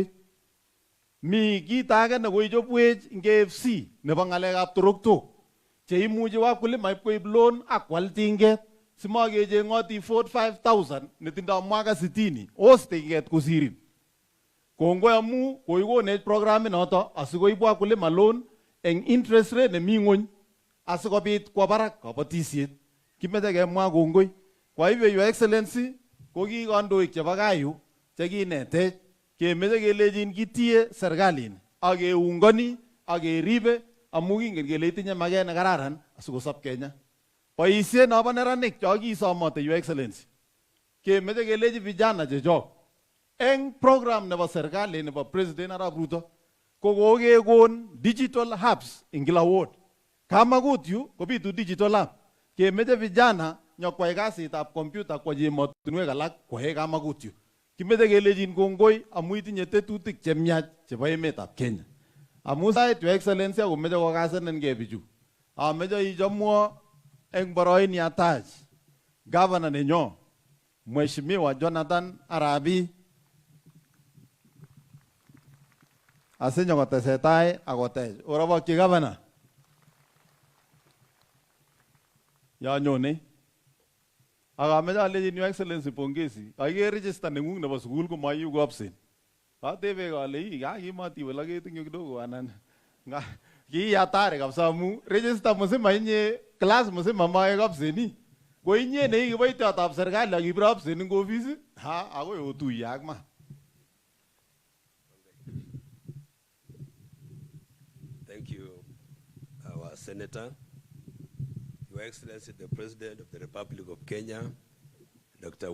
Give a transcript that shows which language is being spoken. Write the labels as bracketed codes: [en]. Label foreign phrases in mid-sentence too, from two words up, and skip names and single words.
[kln] Mi kit age nekoichobwech ing KFC nebo ngalekab toroktok cheimuchi wakulima ipkoib loan akwal tinget simakecheng'oti 45,000 netindoi mwaka 60 os tinget kosirin. Kongoi amu koikonech programit noto asikoib wakulima loan eng [en] interest rate [kln] nemi ng'ony asikobit kwa barak kabatisiet. Kimeche kemwa kongoi. [sw] Kwa hivyo [en] Your Excellency, [kln] ko ki kandoik chebo kayu chekinetech kemeche kelechin kitie serikalini ak keungani ak keribe amu kingen kele itinye maket nekararan asikosop Kenya. Boisiet nobo neranik cho kisomote [en] Your Excellency, [kln] kemeche kelechi vijana chechok eng program nebo serikali nebo President Arap Ruto ko kokekon [en] digital hubs [kln] ing kila ward. Kamagut yu kobitu digital hub. Kemeche vijana nyokwai kasitab computer kwa emotinwek alak kwae Kamagut yu. Kimeche kelechin kongoi amu itinye tetutik chemiach chebo emetab Kenya. Amu sait [en] Your Excellency [kln] akomeche kokasenen bichu. Ameche ichomwo eng boroin yatach governor nenyo Mheshimiwa Jonathan Arabi asinyo kotesetai akotech. Orobokyi governor. Yanyone. Akameche alechin [en] Your Excellency [kln] pongezi. Kaiker register neng'ung nebo sukul komayu ko absent. Katebe kale hii kakimatiwe laketinyo kidogo anan. Ki [sw] hatari kabisa [kln] amu register mzima inye class mzima maek absent. Ko inye ne ikiboitiotap serikali akibire absent eng office akoi otuye ak ma. [en] Senator, Your Excellency the President of the Republic of Kenya, Dr.